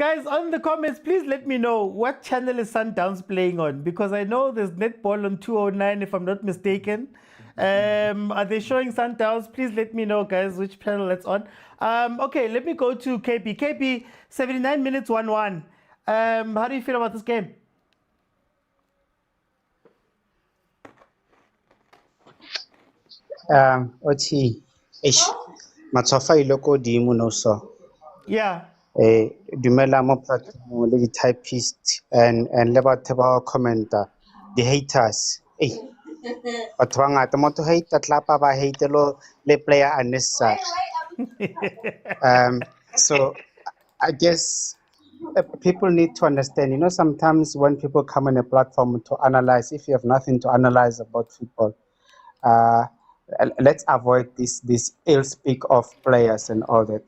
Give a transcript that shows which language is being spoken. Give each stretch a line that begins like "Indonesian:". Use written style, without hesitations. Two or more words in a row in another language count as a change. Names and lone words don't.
English: Guys, on the comments, please let me know what channel is Sundowns playing on, because I know there's netball on 209, if I'm not mistaken. Are they showing Sundowns? Please let me know, guys, which channel that's on. Okay, let me go to KP. KP, 79 minutes, 1-1. How do you feel about this game? Othi, matsofa iloko dimo no so. Yeah.
Southern Sotho: Dumela mo platform le di typist and le batho ba commenta,
English: the haters.
Southern Sotho: Batho ba ngata mo to hate tlapa ba hate lo le player unnecessary.
English: So I guess people need to understand, you know, sometimes when people come on a platform to analyze, if you have nothing to analyze about football, let's avoid this ill speak of players and all that.